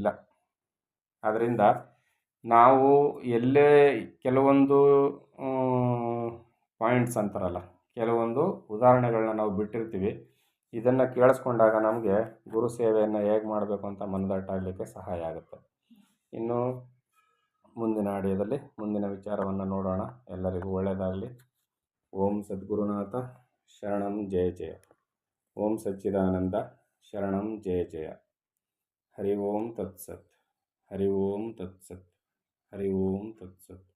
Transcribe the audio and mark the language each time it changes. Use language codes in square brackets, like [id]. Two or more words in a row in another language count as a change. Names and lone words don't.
[kn] ಆದ್ದರಿಂದ ನಾವು ಎಲ್ಲೇ ಕೆಲವೊಂದು ಪಾಯಿಂಟ್ಸ್ ಅಂತಾರಲ್ಲ, ಕೆಲವೊಂದು ಉದಾಹರಣೆಗಳನ್ನ ನಾವು ಬಿಟ್ಟಿರ್ತೀವಿ. ಇದನ್ನು ಕೇಳಿಸ್ಕೊಂಡಾಗ ನಮಗೆ ಗುರು ಸೇವೆಯನ್ನು ಹೇಗೆ ಮಾಡಬೇಕು ಅಂತ ಮನದಟ್ಟಾಗಲಿಕ್ಕೆ ಸಹಾಯ ಆಗುತ್ತೆ. ಇನ್ನು ಮುಂದಿನ ಆಡಿಯೋದಲ್ಲಿ ಮುಂದಿನ ವಿಚಾರವನ್ನು ನೋಡೋಣ. ಎಲ್ಲರಿಗೂ ಒಳ್ಳೆಯದಾಗಲಿ. [sa] ಓಂ ಸದ್ಗುರುನಾಥ ಶರಣಂ ಜಯ ಜಯ. ಓಂ ಸಚ್ಚಿದಾನಂದ ಶರಣಂ ಜಯ ಜಯ. ಹರಿ ಓಂ ತತ್ಸತ್. ಹರಿ ಓಂ ತತ್ಸತ್. ಹರಿ ಓಂ ತತ್ಸತ್.